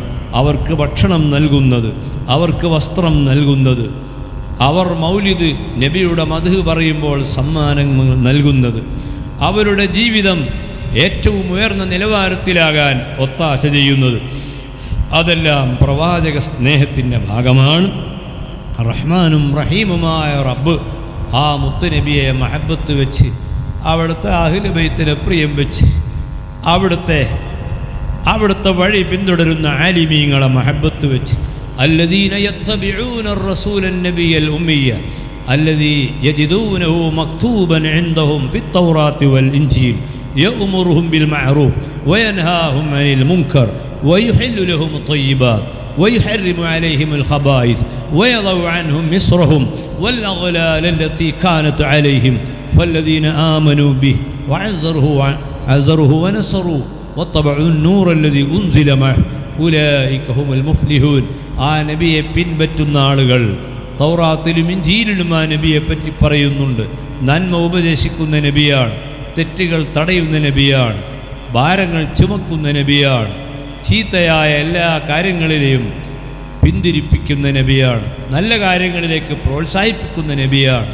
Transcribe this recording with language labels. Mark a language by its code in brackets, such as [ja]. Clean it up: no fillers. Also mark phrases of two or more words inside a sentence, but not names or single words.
[ml] അവർക്ക് ഭക്ഷണം നൽകുന്നത്, അവർക്ക് വസ്ത്രം നൽകുന്നത്, അവർ മൗലിദ് നബിയുടെ മദ്ഹ് പറയുമ്പോൾ സമ്മാനങ്ങൾ നൽകുന്നത്, അവരുടെ ജീവിതം ഏറ്റവും ഉയർന്ന നിലവാരത്തിലാകാൻ ഒത്താശ ചെയ്യുന്നത്, അതെല്ലാം പ്രവാചക സ്നേഹത്തിൻ്റെ ഭാഗമാണ്. റഹ്മാനും റഹീമുമായ റബ്ബ് ആ മുത്തുനബിയെ മഹബത്ത് വെച്ച്, അവിടുത്തെ അഹ്ലു ബൈത്തിനെ പ്രിയം വെച്ച്, അവിടുത്തെ വഴി പിന്തുടരുന്ന ആലിമീങ്ങളെ മഹബത്ത് വെച്ച്, [ar] الذين يتبعون الرسول النبي الأمي الذي يجدونه مكتوبا عندهم في التوراة والإنجيل يأمرهم بالمعروف وينهاهم عن المنكر ويحل لهم الطيبات ويحرم عليهم الخبائث ويضع عنهم مصرهم والأغلال التي كانت عليهم والذين آمنوا به وعزروه ونصروه واتبعوا النور الذي أنزل معه أولئك هم المفلحون. [ml] ആ നബിയെ പിൻപറ്റുന്ന ആളുകൾ, തൗറാത്തിലും ഇഞ്ചീലിലും ആ നബിയെ പറ്റി പറയുന്നുണ്ട്. നന്മ ഉപദേശിക്കുന്ന നബിയാണ്, തെറ്റുകൾ തടയുന്ന നബിയാണ്, ഭാരങ്ങൾ ചുമക്കുന്ന നബിയാണ്, ചീത്തയായ എല്ലാ കാര്യങ്ങളിലെയും പിന്തിരിപ്പിക്കുന്ന നബിയാണ്, നല്ല കാര്യങ്ങളിലേക്ക് പ്രോത്സാഹിപ്പിക്കുന്ന നബിയാണ്.